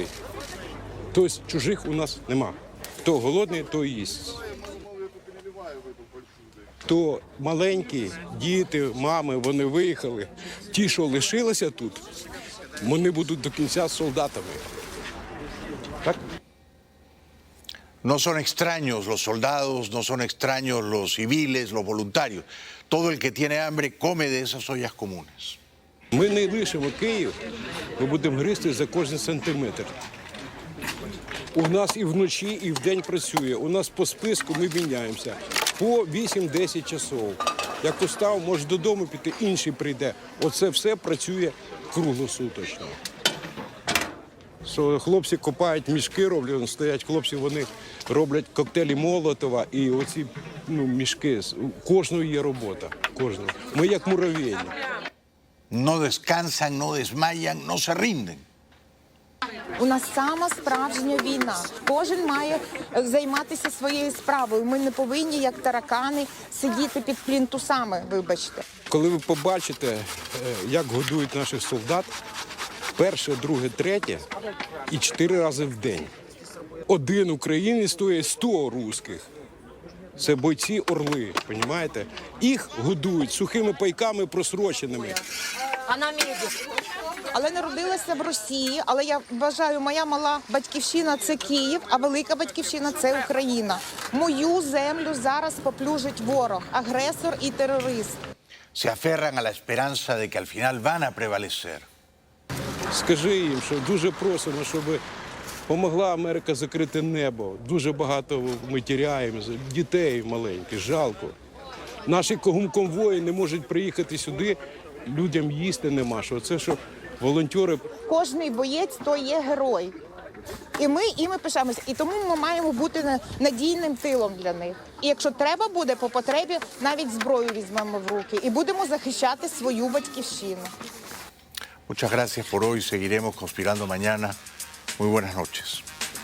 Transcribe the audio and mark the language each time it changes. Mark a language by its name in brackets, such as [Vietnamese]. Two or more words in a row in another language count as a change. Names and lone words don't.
[Ukrainian] Тобто чужих у нас нема. Хто голодний, то і їсть. То маленькі діти, мами, вони виїхали. Ті, що лишилися тут, вони будуть до кінця солдатами. Так? [Spanish] No son extraños los soldados, no son extraños los civiles, los voluntarios. Todo el que tiene hambre come de esas ollas comunes. [Ukrainian] Ми не лишимо Київ, ми будемо гризти за кожен сантиметр. У нас і вночі, і вдень працює. У нас по списку ми міняємося по 8-10 часов. Як устав, може додому піти, інший прийде. Оце все працює круглосуточно. Хлопці копають мішки, роблять, стоять хлопці, вони роблять коктейлі Молотова і оці мішки. У кожного є робота, кожного. Ми як муравейник. [Spanish] No descansan, no desmayan, no se rinden. [Ukrainian] У нас сама справжня війна. Кожен має займатися своєю справою. Ми не повинні, як таракани, сидіти під плінтусами, вибачте. Коли ви побачите, як годують наших солдат, перше, друге, третє і 4 рази в день. Один українець стоїть 100 русських. Це бойці орли, розумієте? Їх годують сухими пайками просроченими. Але народилася в Росії, але я вважаю, моя мала батьківщина – це Київ, а велика батьківщина – це Україна. Мою землю зараз поплюжить ворог, агресор і терорист. [Spanish] Se aferran a la esperanza de que al final van a prevalecer. [Ukrainian] Скажи їм, що дуже просимо, щоб допомогла Америка закрити небо. Дуже багато ми тіряємо, дітей маленьких, жалко. Наші конвої не можуть приїхати сюди, людям їсти нема. Це що волонтери. Кожний боєць – то є герой. І ми іми пишаємося. І тому ми маємо бути надійним тилом для них. І якщо треба буде, по потребі, навіть зброю візьмемо в руки. І будемо захищати свою батьківщину. [Spanish] Muchas gracias por hoy. Seguiremos conspirando mañana. Muy buenas noches.